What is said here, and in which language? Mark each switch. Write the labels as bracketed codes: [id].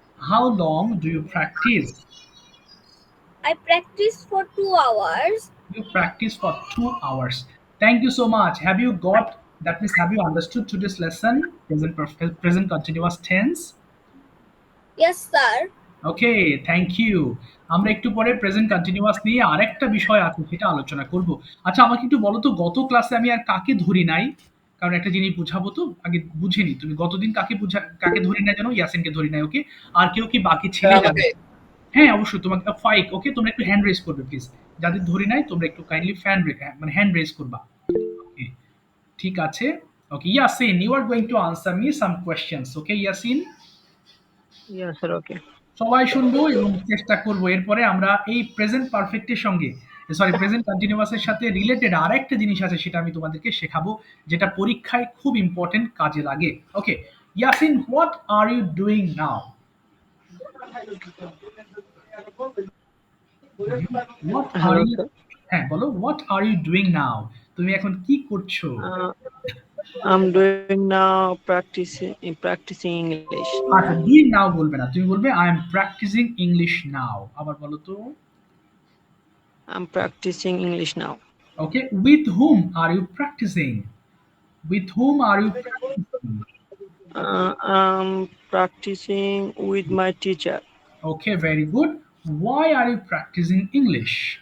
[en] How long do you practice? I practice for 2 hours. You practice for 2 hours. Thank you so much. Have you got, that means have you understood today's lesson? Present continuous tense? Yes, sir. Okay, thank you. [bn] আমরা একটু পরে present continuous নিয়ে আরেকটা বিষয় আছে, সেটা আলোচনা করব। আচ্ছা, আমাকে একটু বলো তো, গত ক্লাসে আমি আর কাকে ধরি নাই? কারণ একটা জিনিস বুঝাবো তো, আগে বুঝে নি। তুমি গতদিন কাকে ধরি নাই জানো? ইয়াসিনকে ধরি নাই। ওকে, আর কেউ কি বাকি ছেলে জানো? আমাকে হ্যাঁ, অবশ্যই তোমাকে ফাইক। ওকে, তোমরা একটু হ্যান্ড রেজ করবে প্লিজ। যাদের ধরি নাই তোমরা একটু কাইন্ডলি মানে হ্যান্ড রেজ করবা। [en] okay, [bn] ঠিক আছে। [en] Okay, Yasin, you are going to answer me some questions. Okay, Yasin, Yes, sir. Okay. [bn] সবাই শুনবো এবং চেষ্টা করব। এরপরে আমরা এই প্রেজেন্ট পারফেক্টের সঙ্গে, সরি, প্রেজেন্ট কন্টিনিউয়াসের সাথে রিলেটেড আরেকটা জিনিস আছে, সেটা আমি তোমাদেরকে শেখাবো, যেটা পরীক্ষায় খুব ইম্পর্টেন্ট, কাজে লাগে। [en] Okay, Yasin, what are you doing now? What are Hello, you, sir. [bn] হ্যাঁ বলো, [en] What are you doing now? [bn] তুমি এখন কি করছো? [en] I'm doing now practicing English. আচ্ছা, doing now [bn] বলবে না, তুমি বলবে [en] I am practising English now. [bn] আবার বলো তো। [en] I'm practicing English now. Okay, with whom are you practising? With whom are you practicing? I'm practicing with my teacher Okay, very good. Why are you practicing English?